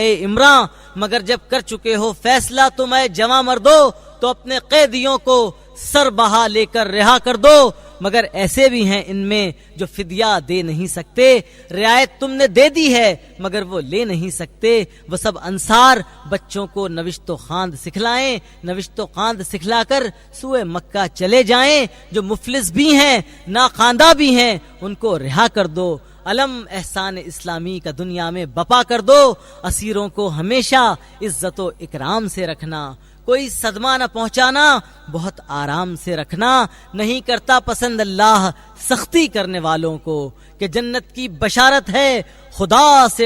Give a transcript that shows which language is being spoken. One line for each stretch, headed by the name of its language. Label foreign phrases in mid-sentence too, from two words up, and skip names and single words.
Urdu: عمراں، مگر جب کر چکے ہو فیصلہ تم اے جواں مردو تو اپنے قیدیوں کو سر بہا لے کر رہا کر دو، مگر ایسے بھی ہیں ان میں جو فدیہ دے نہیں سکتے، رعایت تم نے دے دی ہے مگر وہ لے نہیں سکتے، وہ سب انصار بچوں کو نوشت و خواند سکھلائیں، نوشت و خواند سکھلا کر سوئے مکہ چلے جائیں، جو مفلس بھی ہیں ناخواندہ بھی ہیں ان کو رہا کر دو، علم احسان اسلامی کا دنیا میں بپا کر دو، اسیروں کو ہمیشہ عزت و اکرام سے رکھنا، کوئی صدمہ نہ پہنچانا بہت آرام سے رکھنا، نہیں کرتا پسند اللہ سختی کرنے والوں کو، کہ جنت کی بشارت ہے خدا سے